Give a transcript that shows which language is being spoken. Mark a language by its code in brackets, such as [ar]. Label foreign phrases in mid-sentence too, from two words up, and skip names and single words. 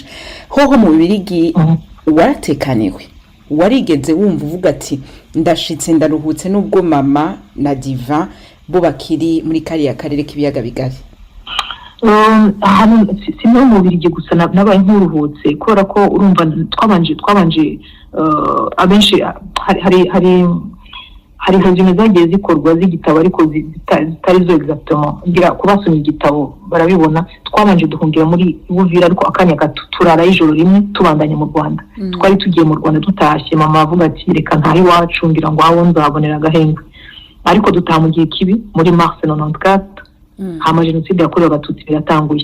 [rn] Hoho mu Bubiligi waratekaniwe, warigeze wumva uvuga ati ndashitse ndaruhutse, nubwo mama na Diva bo bakiri muri kariya karere k'ibiyaga bigari? hano si no mu Bubiligi gusa nabaye nk'uruhutse kubera ko urumva twabanje abenshi hari resume zagiye zikorwa z'igitabo ariko zitari zo exactement ngira kubasoma igitabo barabibona. Twabanje duhungira muri Uvira ariko akanya gato turara ijoro rimwe tubandanya mu Rwanda. Twari tugiye mu Rwanda tutashye, mama avuga ati reka ntahe iwacu ngira ngo aho nzabonera agahenge, ariko dutaha mu gihe kibi muri mars 94 hama jenoside yakorewe abatutsi biratanguye.